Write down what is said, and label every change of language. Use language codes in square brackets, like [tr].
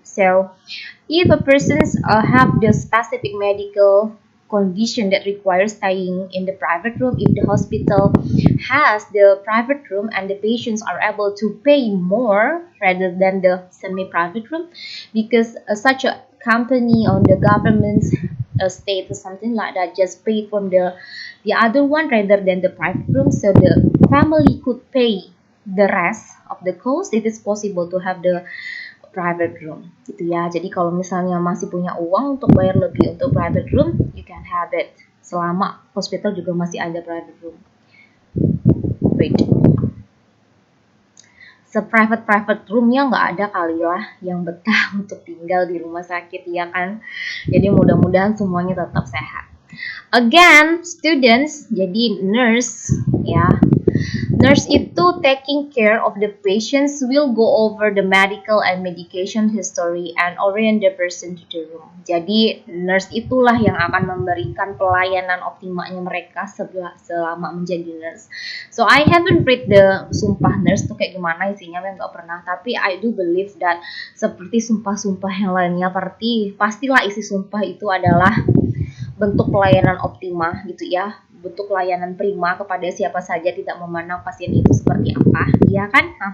[en] So, if a person have the specific medical condition that requires staying in the private room, if the hospital has the private room and the patients are able to pay more rather than the semi-private room, because such a company or the government state or something like that just pay from the other one rather than the private room, so the family could pay the rest of the cost. It is possible to have the private room [id] gitu ya. Jadi kalau misalnya masih punya uang untuk bayar lebih untuk private room, [en] you can have it [id] selama hospital juga masih ada private room. Wait, se-private roomnya nggak ada kali lah yang betah untuk tinggal di rumah sakit ya kan. Jadi mudah-mudahan semuanya tetap sehat. [en] Again, students, [id] jadi nurse ya. [en] Nurse itu taking care of the patients will go over the medical and medication history and orient the person to the room. [id] Jadi nurse itulah yang akan memberikan pelayanan optimalnya mereka selama menjadi nurse. [en] So I haven't read the [id] sumpah nurse tuh kayak gimana isinya, memang nggak pernah. Tapi [en] I do believe that [id] seperti sumpah-sumpah yang lainnya, pastilah isi sumpah itu adalah bentuk pelayanan optimal gitu ya, bentuk pelayanan prima kepada siapa saja, tidak memandang pasien itu seperti apa, ya kan?